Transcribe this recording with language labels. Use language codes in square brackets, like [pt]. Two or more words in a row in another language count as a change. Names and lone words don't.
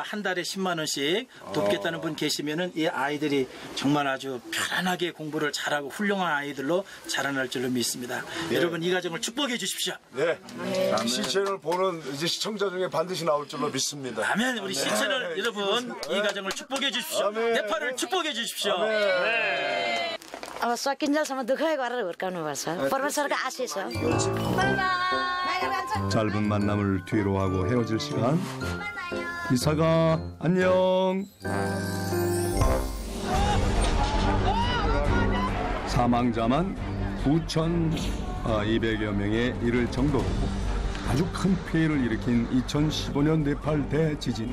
[ko] 한 달에 10만 원씩 돕겠다는 분 계시면은 이 아이들이 정말 아주 편안하게 공부를 잘하고 훌륭한 아이들로 자라날 줄로 믿습니다. 여러분 이 가정을 축복해 주십시오. 네. 시채널 보는 이제 시청자 중에 반드시 나올 줄로 믿습니다. 아멘. 우리 시채널 여러분 이 가정을 축복해 주십시오. 네팔을 축복해 주십시오. [ne] अब सकिन्जेलसम्म दुःखै गरेर हुर्काउनुपर्छ परमेश्वरको आशिष हो [ko] 짧은 만남을 뒤로 하고 헤어질 시간. 이사가 안녕. 사망자만 9,200여 명에 이를 정도로 아주 큰 피해를 일으킨 2015년 네팔 대지진.